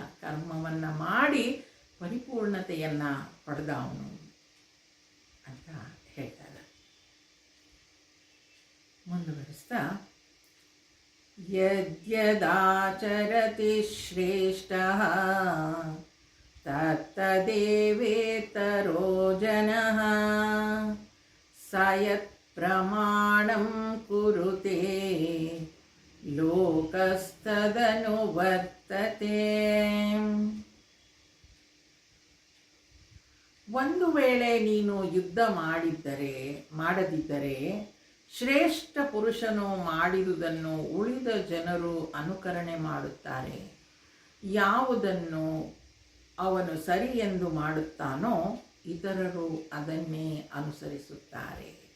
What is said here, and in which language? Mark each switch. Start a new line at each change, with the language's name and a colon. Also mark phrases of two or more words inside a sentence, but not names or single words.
Kannada: ಕರ್ಮವನ್ನು ಮಾಡಿ ಪರಿಪೂರ್ಣತೆಯನ್ನು ಪಡೆದ ಅವನು ಅಂತ ಹೇಳ್ತಾರೆ.
Sanskrit: ಮುಂದುವರಿಸ್ತಾ, ಯದ್ಯದಾಚರತಿ ಶ್ರೇಷ್ಠಃ ತತ್ತದೇವೇತರೋ ಜನಃ ಸ ಯತ್ ಪ್ರಮಾಣಂ ಕುರುತೆ ಲೋಕಸ್ತದನು ವರ್ತತೆ.
Kannada: ಒಂದು ವೇಳೆ ನೀನು ಯುದ್ಧ ಮಾಡದಿದ್ದರೆ ಶ್ರೇಷ್ಠ ಪುರುಷನು ಮಾಡಿದುದನ್ನು ಉಳಿದ ಜನರು ಅನುಕರಣೆ ಮಾಡುತ್ತಾರೆ. ಯಾವುದನ್ನು ಅವನು ಸರಿ ಎಂದು ಮಾಡುತ್ತಾನೋ ಇತರರು ಅದನ್ನೇ ಅನುಸರಿಸುತ್ತಾರೆ.